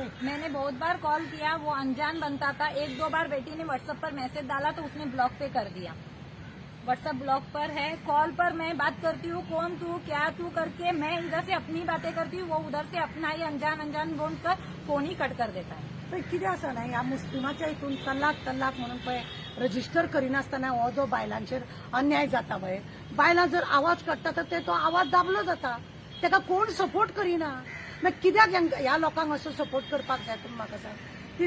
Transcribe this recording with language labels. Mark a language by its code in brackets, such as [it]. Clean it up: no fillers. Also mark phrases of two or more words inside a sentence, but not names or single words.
[hi] मैंने बहुत बार कॉल किया, वो अनजान बनता था. 1-2 बार बेटी ने व्हाट्सएप पर मैसेज डाला तो उसने ब्लॉक पे कर दिया. व्हाट्सएप ब्लॉक पर है. कॉल पर मैं बात करती हूँ, कौन तू क्या तू करके, मैं इधर से अपनी बातें करती हूँ, वो उधर से अपना ही अनजान बोलकर फोन ही कट कर देता है. [kok] पण कितें आसा ना, ह्या मुस्लिमाच्या हितून तलाक म्हणून पळय रजिस्टर करिनासतना हो जो बायलांचेर अन्याय जाता पळय, बायलां जर आवाज काडटा तर ते तो आवाज दाबलो जाता. ताका कोण सपोर्ट करिना. मागीर कित्याक ह्या लोकांक असो सपोर्ट करपाक जाय तुमी म्हाका सांग?